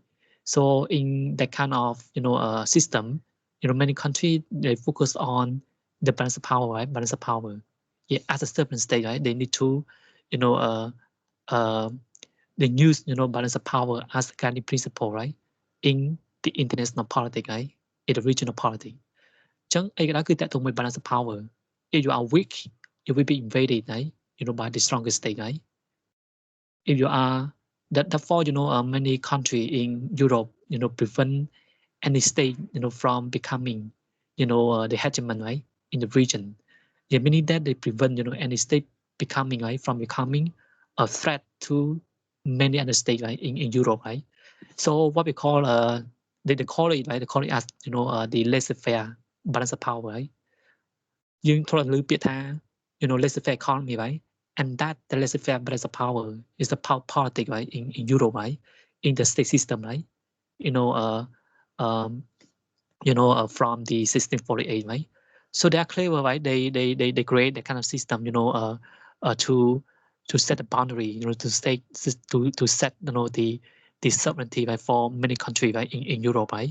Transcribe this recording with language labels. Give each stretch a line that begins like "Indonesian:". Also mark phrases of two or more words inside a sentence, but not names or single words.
English: So in that kind of system, many countries they focus on the balance of power, right? Balance of power. Yeah, as a certain state, right? They need to they use balance of power as a guiding principle, right? In the international politics, right? In the regional politics.
Khmer: ចឹងអីក៏ដោយគឺតកតងមួយ
English: balance of power. If you are weak, you will be invaded, right? By the strongest state, right? If you are therefore many countries in Europe prevent any state from becoming the hegemon, right, in the region. Yeah, meaning that they prevent any state becoming, right, from becoming a threat to many other states, right, in Europe, right? So what we call they call it, right, they call it as the laissez-faire balance of power, right?
Khmer: យើងធ្លាប់ឮពាក្យថា
English: laissez-faire economy, right? And that the laissez-faire balance of power is the power politics, right, in Europe, right, in the state system, right? Um, from the 1648, right? So they are clever, right? They create that kind of system, to set a boundary, to set the sovereignty, right, for many countries, right, in Europe, right?